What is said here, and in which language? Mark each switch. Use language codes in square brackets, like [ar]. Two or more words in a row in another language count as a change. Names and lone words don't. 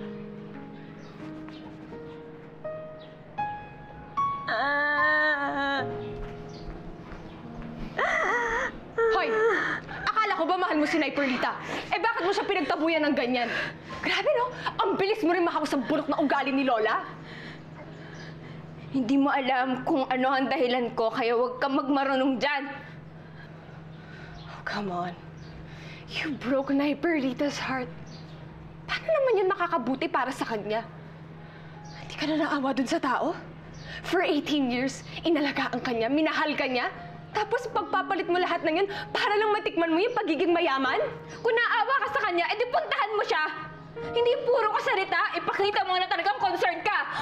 [tl] Hoy! Akala ko ba mahal mo si Nay Perlita? Eh bakit mo siya pinagtabuyan ng ganyan? Grabe no? Ang bilis mo rin makaw sa bulok na ugali ni Lola. Hindi mo alam kung ano ang dahilan ko, kaya huwag kang magmarunong dyan. [en] Oh, come on. You broke Nay Perlita's heart. [tl] Paano naman yun makakabuti para sa kanya? Hindi ka na naawa dun sa tao? [en] For 18 years, [tl] inalagaan ka niya, minahal ka niya, tapos pagpapalit mo lahat ng yun para lang matikman mo yung pagiging mayaman? Kung naawa ka sa kanya, edi puntahan mo siya! Hindi puro ka salita, ipakita mo na talagang concerned ka!